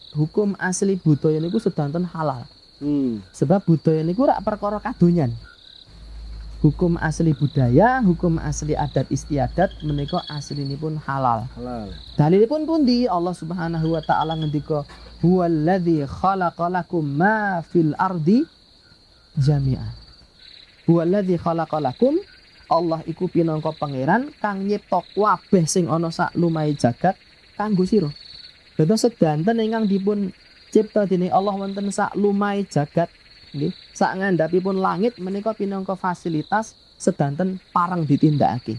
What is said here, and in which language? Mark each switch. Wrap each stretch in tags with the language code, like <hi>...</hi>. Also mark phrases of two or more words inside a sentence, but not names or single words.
<jv>Hukum asli budaya niku sedanten halal. Sebab budaya niku rak perkara kadonyan. Hukum asli budaya, hukum asli adat istiadat menika aslinipun halal. Halal. Dalilipun pundi? Allah</jv> <ar>سبحانه وتعالى</ar> <jv>ngendika,</jv> <ar>"هو الذي خلق لكم ما في الأرض جميعا." هو الذي خلق لكم,</ar> <jv>Allah iku pinangka pangeran kang nyipta kabeh sing ana sak lumahe jagat kanggo sira. Dados sedanten ingkang dipun cipta dening Allah wonten sak lumahe jagat nggih, sak ngandhapipun langit menika pinangka fasilitas sedanten pareng ditindakake.</jv>